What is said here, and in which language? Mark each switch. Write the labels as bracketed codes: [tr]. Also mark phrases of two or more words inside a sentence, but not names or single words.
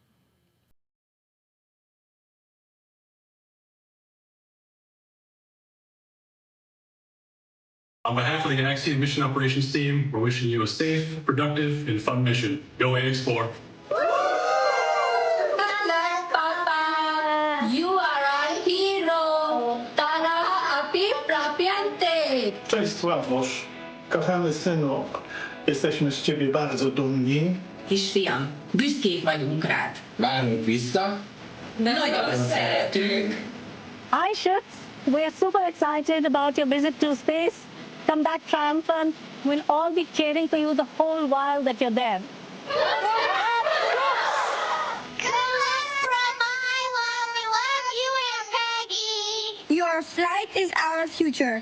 [en] On behalf of the Axiom Mission Operations Team, we're wishing you a safe, productive, and fun mission. Go AX4. Papa, you are a hero. Tara api prapiante. [pl] Cześć Sławosz. Kochany synu, jesteśmy z ciebie bardzo dumni. [hu] Kisfiam, büszkék vagyunk rád. Várunk vissza. Nagyon szeretünk. [en] Hi, Shuks. We're super excited about your visit to space. Come back triumphant. We'll all be cheering for you the whole while that you're there. Your flight is our future.